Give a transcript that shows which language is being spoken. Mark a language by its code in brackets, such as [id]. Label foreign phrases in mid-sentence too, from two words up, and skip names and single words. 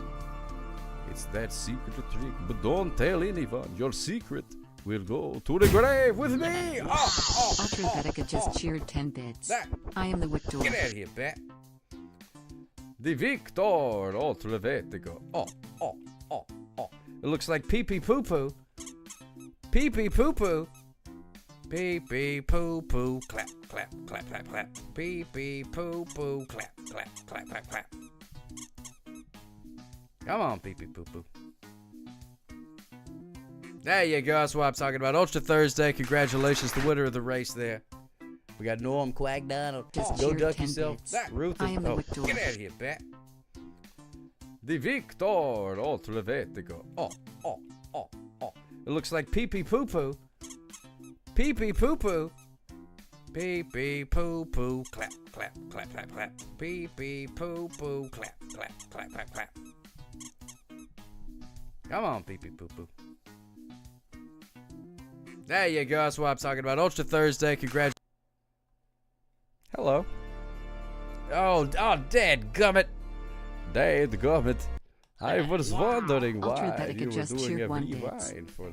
[en] It's that secret trick, but don't tell anyone. Your secret will go to the grave with me. Ultravetica just cheered 10 bits. I am the victor. Get out of here, Bat. The victor, Ultravetica. It looks like Pee Pee Poo Poo. Pee Pee Poo Poo. Pee Pee Poo Poo. Clap, clap, clap, clap, clap. Pee Pee Poo Poo. Clap, clap, clap, clap, clap. Come on, Pee Pee Poo Poo. There you go. That's what I'm talking about. Ultra Thursday. Congratulations to the winner of the race there. We got Norm Quack Donald. Go duck yourself. Ruth. I am the victor. Get out of here, Bat. The victor, Ultravetica. It looks like Pee Pee Poo Poo. Pee Pee Poo Poo. Pee Pee Poo Poo. Clap, clap, clap, clap, clap. Pee Pee Poo Poo. Clap, clap, clap, clap, clap. Come on, Pee Pee Poo Poo. There you go. That's what I'm talking about. Ultra Thursday. Congratulations. Hello. Oh, dadgummit. Dadgummit. I was wondering why you were doing a rewind for that.